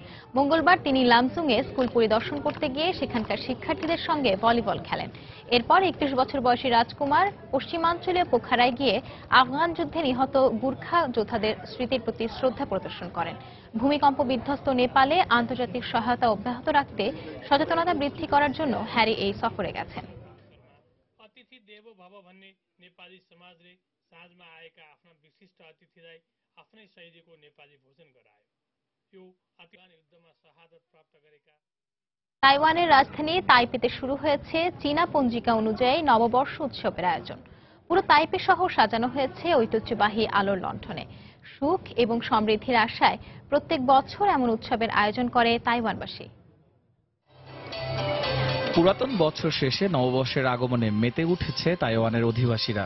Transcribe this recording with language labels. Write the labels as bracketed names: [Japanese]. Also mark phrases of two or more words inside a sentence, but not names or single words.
[Bangla] মঙ্গলবার তিনি লামসুংয়ে স্কুল পরিদর্শন করতে গিয়ে সেখানকার শিক্ষার্থীদের সঙ্গে ভলিবল খেলেন। এরপর ৩১ বছর বয়সী রাজকুমার পশ্চিমাঞ্চলীয় পোখারায় গিয়ে আফগান যুদ্ধে নিহত গুর্খা যোদ্ধাদের স্মৃতির প্রতি শ্রদ্ধা প্রদর্শন করেন। ভূমিকম্প বিধ্বস্ত নেপালে আন্তর্জাতিক সহায়তা অব্যাহত রাখতে সচেতনতা বৃদ্ধি করার জন্য হ্যারি এই সফরে গেছেন। [Sanskrit] अतिथि देवो भव [Nepali] भन्ने नेपाली समाजले साँझमा आएका आफ्ना विशिष्ट अतिथिलाई आफ्नै शैलीको नेपाली भोजन गरायो। यो अतिवान युद्धमा शहादत प्राप्त गरेका [Bangla] তাইওয়ানের রাজধানী তাইপেতে শুরু হয়েছে চীনা পঞ্জিকা অনুযায়ী নববর্ষ উৎসবের আয়োজন। পুরো তাইপে শহর সাজানো হয়েছে ঐতিহ্যবাহী আলোর লণ্ঠনে। সুখ এবং সমৃদ্ধির আশায় প্রত্যেক বছর এমন উৎসবের আয়োজন করে তাইওয়ানবাসী। পুরাতন বছর শেষে নববর্ষের আগমনে মেতে উঠেছে তাইওয়ানের অধিবাসীরা।